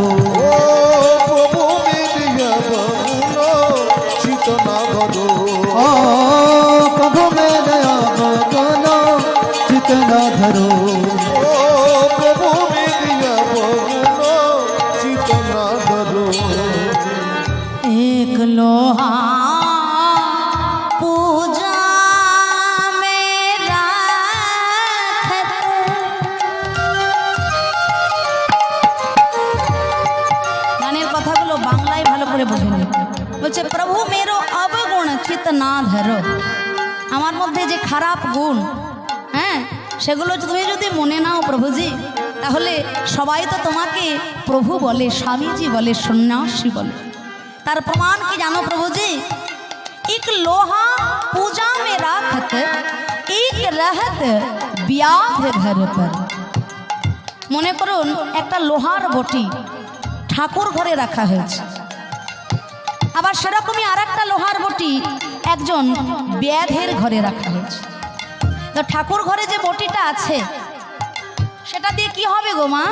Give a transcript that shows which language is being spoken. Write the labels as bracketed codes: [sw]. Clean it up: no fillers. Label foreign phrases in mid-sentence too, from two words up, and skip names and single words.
[hi] ओ प्रभु निज गुण चित न धरो ओ प्रभु मेरे अवगुण चित न धरो ओ प्रभु निज गुण चित न धरो एक लोहा पूजा में राखत, [bn] গানের কথাগুলো বাংলায় ভালো করে বুঝে নিন। বলছে [hi] प्रभु मेरो अवगुण चित न धरो, [bn] আমার মধ্যে যে খারাপ গুণ, হ্যাঁ, সেগুলো তুমি যদি মনে নাও প্রভুজি, তাহলে সবাই তো তোমাকে প্রভু বলে, স্বামীজি বলে, সন্ন্যাসী বলে। তার প্রমাণ কি জানো প্রভুজি? [hi] एक लोहा पूजा में राखत, एक रहत ब्याध घर पर। [bn] মনে করুন একটা লোহার বটি ঠাকুর ঘরে রাখা হয়েছে, আবার সেরকমই আর একটা লোহার বটি একজন ব্যাধের ঘরে রাখা হয়েছে। তো ঠাকুর ঘরে যে বটিটা আছে সেটা দিয়ে কি হবে গো মা?